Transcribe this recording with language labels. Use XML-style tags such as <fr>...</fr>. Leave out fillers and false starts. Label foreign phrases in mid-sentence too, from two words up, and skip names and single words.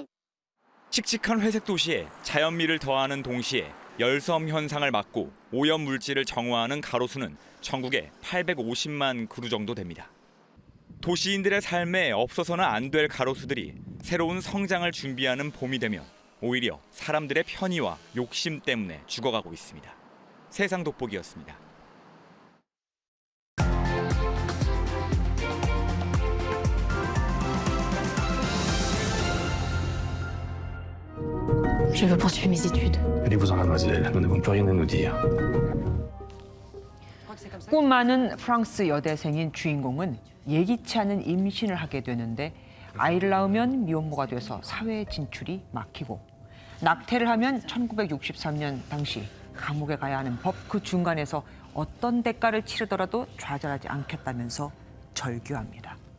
<ko>칙칙한 회색 도시에 자연미를 더하는 동시에 열섬 현상을 막고 오염 물질을 정화하는 가로수는 전국에 850만 그루 정도 됩니다. 도시인들의 삶에 없어서는 안 될 가로수들이 새로운 성장을 준비하는 봄이 되면 오히려 사람들의 편의와 욕심 때문에 죽어가고 있습니다. 세상 돋보기였습니다.</ko> <fr>Je veux poursuivre mes études. Allez-vous-en, mademoiselle. Nous n'avons plus rien à nous dire.</fr> <ko>꿈 많은 프랑스 여대생인 주인공은 예기치 않은 임신을 하게 되는데 아이를 낳으면 미혼모가 돼서 사회 진출이 막히고 낙태를 하면 1963년 당시 감옥에 가야 하는 법 그 중간에서 어떤 대가를 치르더라도 좌절하지 않겠다면서 절규합니다.</ko>